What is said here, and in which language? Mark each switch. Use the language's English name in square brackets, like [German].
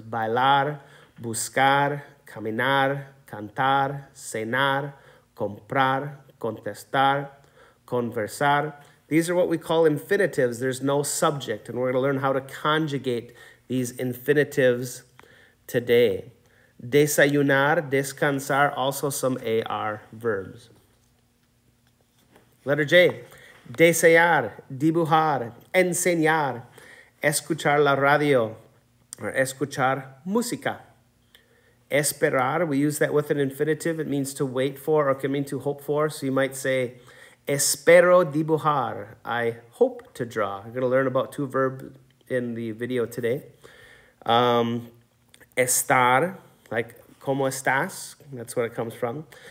[Spanish] Bailar, buscar, caminar, cantar, cenar, comprar, contestar, conversar. [English] These are what we call infinitives. There's no subject, and we're going to learn how to conjugate these infinitives today. Desayunar, descansar, also some AR verbs. Letter J, [Spanish] desear, dibujar, enseñar, escuchar la radio, or escuchar música. [English] Esperar, we use that with an infinitive. It means to wait for, or can mean to hope for. So you might say, [Spanish] espero dibujar. [English] I hope to draw. We're going to learn about two verbs in the video today. Estar, like [Spanish] ¿cómo estás? [English] That's where it comes from.